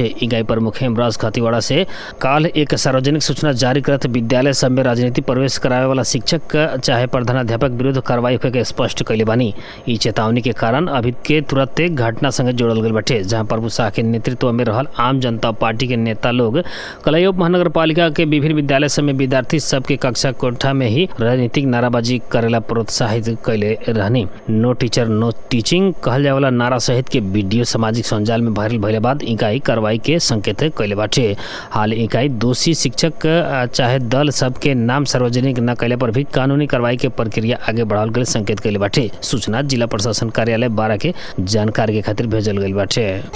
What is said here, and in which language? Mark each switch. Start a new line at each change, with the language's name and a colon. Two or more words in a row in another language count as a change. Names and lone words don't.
Bhojpuri: इकाई प्रमुख हेमराज खतीवाड़ा से काल एक सार्वजनिक सूचना जारी करत विद्यालय सब में राजनीति प्रवेश करावे वाला शिक्षक चाहे प्रधानाध्यापक विरुद्ध कार्रवाई होके के स्पष्ट कैले बानी। ई चेतावनी के कारण अभी के तुरंत घटना संगे जोड़ल गई बाटे, जहां प्रभु शाह के नेतृत्व में रहल आम जनता पार्टी के नेता लोग कलयुग महानगर पालिका के विभिन्न विद्यालय सब में विद्यार्थी सबके कक्षा कोठा में ही राजनीतिक नाराबाजी करेला प्रोत्साहित कैले रहनी।
English: No teacher no teaching
Bhojpuri: कहल जाए वाला नारा सहित के वीडियो सामाजिक संजाल में वायरल भइले बाद इकाई कार्रवाई के संकेत कैले बाटे। हाल इकाई दोषी शिक्षक चाहे दल सबके नाम सार्वजनिक न कैले पर भी कानूनी कार्रवाई के प्रक्रिया आगे बढ़ावल गए संकेत कैले बाटे। सूचना जिला प्रशासन कार्यालय बारा के जानकारी के खातिर भेजल गई बाटे।